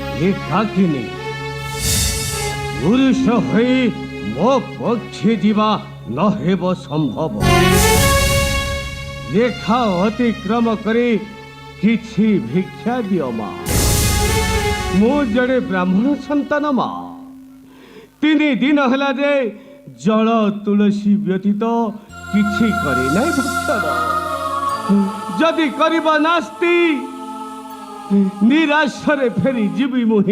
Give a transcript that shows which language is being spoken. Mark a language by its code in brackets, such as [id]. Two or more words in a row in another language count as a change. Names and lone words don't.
[or] ଏକାକିନୀ ପୁରୁଷ ହୋଇ ମୋ ପକ୍ଷେ ଜୀବା ନ ହେବ ସମ୍ଭବ। ରେଖା ଅତିକ୍ରମ କରେ କିଛି ଭିକ୍ଷା ଦିଅ ମାଁ। ମୁଁ ଜଣେ ବ୍ରାହ୍ମଣ ସନ୍ତାନ ମାଁ। 3 ଦିନ ହେଲା ଯେ ଜଳ ତୁଳସୀ ବ୍ୟତୀତ କିଛି କରେ ନାହିଁ ଭକ୍ଷଣ। ଯଦି କରିବା ନାସ୍ତି ନିରାଶରେ ଫେରି ଯିବି ମୁହିଁ।